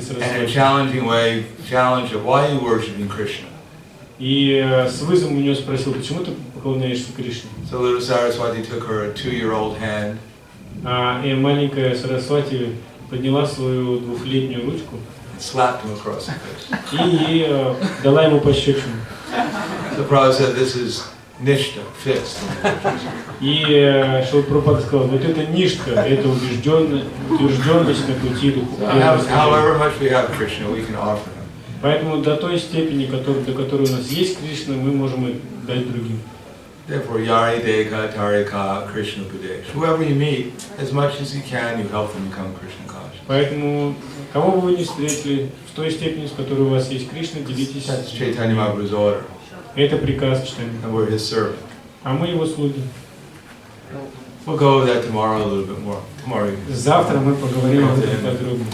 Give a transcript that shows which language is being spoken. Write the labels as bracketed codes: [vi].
[en] and in a [ru] Сарасвати [en] challenging way challenged her, why are you worshiping Krishna? [ru] и с вызовом у нее спросил: почему ты поклоняешься Кришне? [en] So little Saraswati took her 2-year-old hand [ru] И маленькая Сарасвати подняла свою 2-летнюю ручку [en] and slapped him across the face. [ru] и дала ему пощечину. [en] So Prabhupada said, this is nishta, fist. [ru] И Шрила Прабхупада сказал: вот это ништха, это утвержденность на пути духовного. [en] However much we have Krishna, we can offer him. [ru] Поэтому до той степени, до которой у нас есть Кришна, мы можем и дать другим. [en] Therefore, [bn] yari deka tarika Krishna Budesh. [en] Whoever you meet, as much as you can, you help them become Krishna conscious. [ru] Поэтому, кого бы вы ни встретили, в той степени, с которой у вас есть Кришна, делитесь. [en] That's Chaitanya Mahaprabhu's order. [ru] Это приказ Чайтаньи. [en] And we're his servant. [ru] А мы его слуги. [en] We'll go over that tomorrow a little bit more. Tomorrow. [ru] Завтра мы поговорим об этом подробно.